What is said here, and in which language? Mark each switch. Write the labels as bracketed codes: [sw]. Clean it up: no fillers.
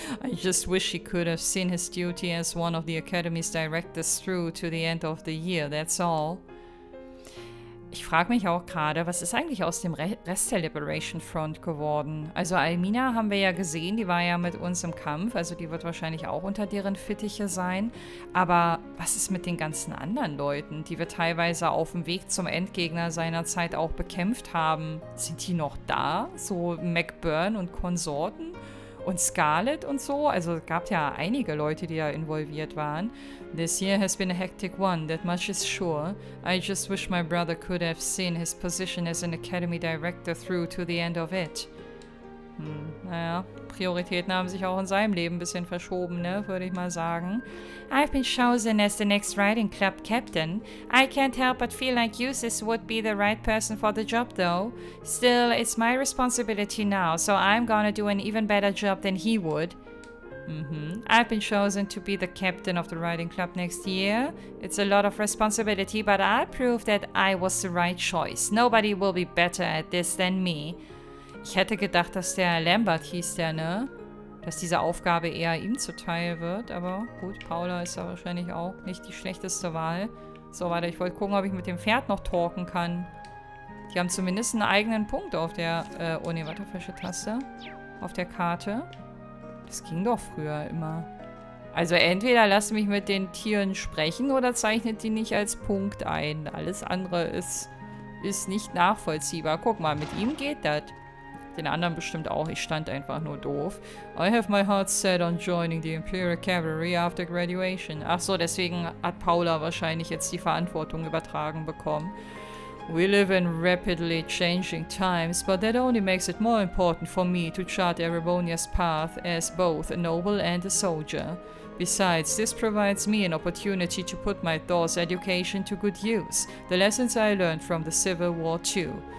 [en] I just wish he could have seen his duty as one of the Academy's directors through to the end of the year, that's all. [de] ich frage mich auch gerade, was ist eigentlich aus dem Rest der Liberation Front geworden? Also Almina haben wir ja gesehen, die war ja mit uns im Kampf, also die wird wahrscheinlich auch unter deren Fittiche sein. Aber was ist mit den ganzen anderen Leuten, die wir teilweise auf dem Weg zum Endgegner seinerzeit auch bekämpft haben? Sind die noch da? So McBurn und Konsorten? Und Scarlet und so? Also es gab ja einige Leute, die da involviert waren. [en] This year has been a hectic one, that much is sure. I just wish my brother could have seen his position as an academy director through to the end of it. [de] Naja, Prioritäten haben sich auch in seinem Leben ein bisschen verschoben, ne, würde ich mal sagen. [en] I've been chosen as the next riding club captain. I can't help but feel like Eustace would be the right person for the job, though. Still, it's my responsibility now, so I'm gonna do an even better job than he would. I've been chosen to be the captain of the riding club next year. It's a lot of responsibility, but I'll prove that I was the right choice. Nobody will be better at this than me. [de] Ich hätte gedacht, dass der Lambert hieß der, ne? Dass diese Aufgabe eher ihm zuteil wird. Aber gut, Paula ist ja wahrscheinlich auch nicht die schlechteste Wahl. So, warte, ich wollte gucken, ob ich mit dem Pferd noch talken kann. Die haben zumindest einen eigenen Punkt auf der... oh ne, warte, falsche Taste. Auf der Karte. Das ging doch früher immer. Also entweder lasst mich mit den Tieren sprechen oder zeichnet die nicht als Punkt ein. Alles andere ist nicht nachvollziehbar. Guck mal, mit ihm geht das. Den anderen bestimmt auch. Ich stand einfach nur doof. [en] I have my heart set on joining the Imperial Cavalry after graduation. [de] Ach so, deswegen hat Paula wahrscheinlich jetzt die Verantwortung übertragen bekommen. [en] We live in rapidly changing times, but that only makes it more important for me to chart Erebonia's path as both a noble and a soldier. Besides, this provides me an opportunity to put my Thor's education to good use, the lessons I learned from the Civil War too.